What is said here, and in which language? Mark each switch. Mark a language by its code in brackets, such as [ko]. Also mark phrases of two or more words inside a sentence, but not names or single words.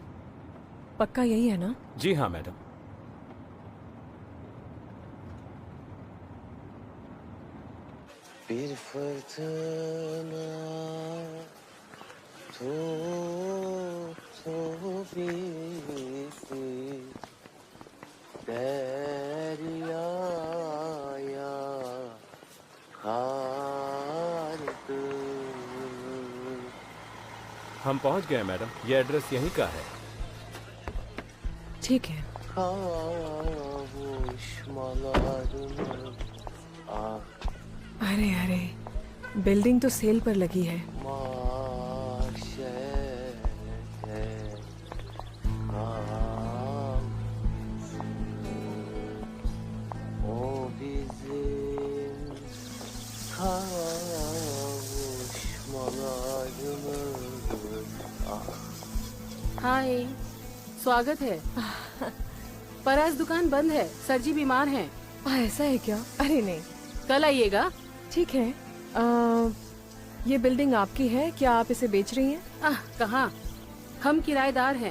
[hi] पक्का यही है ना? जी हाँ मैडम। [tr] Bir fırtına tuttu bizi deryaya kardı. [hi] हम पहुंच गए मैडम, ये एड्रेस यहीं का है। ठीक है। [tr] Kavuşmalarımız ah [hi] अरे अरे, बिल्डिंग तो सेल पर लगी है। [tr] mahşerde kalsın. O bizim kavuşmalarımız ah. [hi] हाय, स्वागत है। पर आज दुकान बंद है, सर जी बीमार हैं। ऐसा है क्या? अरे नहीं, कल आइएगा। ठीक है। ये बिल्डिंग आपकी है क्या? आप इसे बेच रही हैं? कहाँ, हम किराएदार हैं।